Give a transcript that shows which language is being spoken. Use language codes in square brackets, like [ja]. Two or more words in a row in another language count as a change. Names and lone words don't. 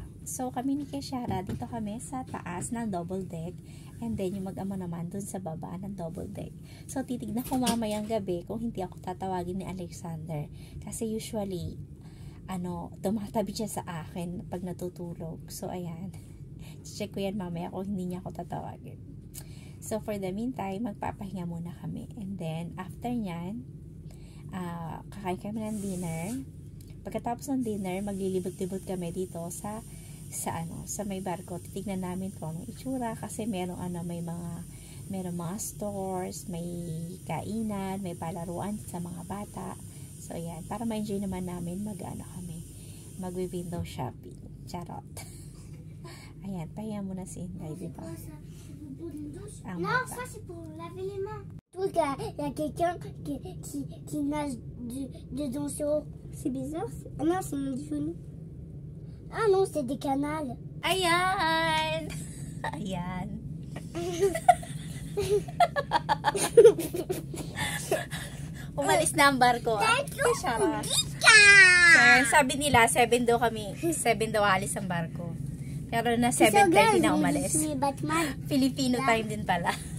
[tl] So kami ni Keshara, dito kami sa taas ng [en] double deck, and then [tl] yung mag-ama naman dun sa baba ng [en] double deck. [tl] So titignan ko mamayang gabi kung hindi ako tatawagin ni Alexander. Kasi usually tumatabi siya sa akin pag natutulog. So, ayan. Check ko yan mamaya kung hindi niya ako tatawagin. [en] So, for the meantime, [tl] magpapahinga muna kami. [en] And then, after [tl] nyan, kakain kami ng dinner. Pagkatapos ng dinner, maglilibot-libot kami dito sa may barko. Titignan namin kung anong itsura kasi merong mga stores, may kainan, may palaruan sa mga bata. So, ayan. Para ma-enjoy naman namin mag- [en] window shopping. [tl] Charot. Ayan. Pahiya muna si Inday, diba? [fr] Non, ça c'est pour laver les mains. Il y a quelqu'un qui nage dedans sur... C'est bizarre. Ah non, c'est mon genou. Ah non, c'est des canals. [tl] Ayan! Ayan. Umalis na ang barko. So, sabi nila, 7 daw alis ang barko. Pero na 7:30 na umalis. [en] Filipino time [tl] din pala.